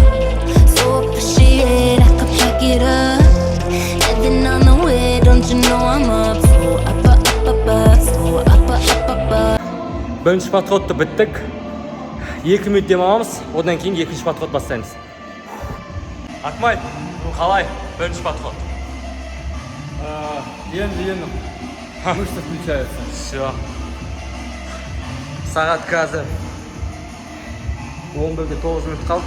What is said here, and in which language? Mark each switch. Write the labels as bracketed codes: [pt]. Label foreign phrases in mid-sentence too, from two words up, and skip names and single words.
[en] So appreciate I could pick it up. Living on the way, don't you know I'm up? So up, up, up, up, so up, up, up, up. [kk] Бірінші подходты біттік. 2 минут демаламыз, одан кейін екінші подход бастаймыз. Акмай, қалай? Бірінші подход. [ru] Енді мышцы включаются. Все. [kk] Сағат қазір 11-ге 9 минут қалды.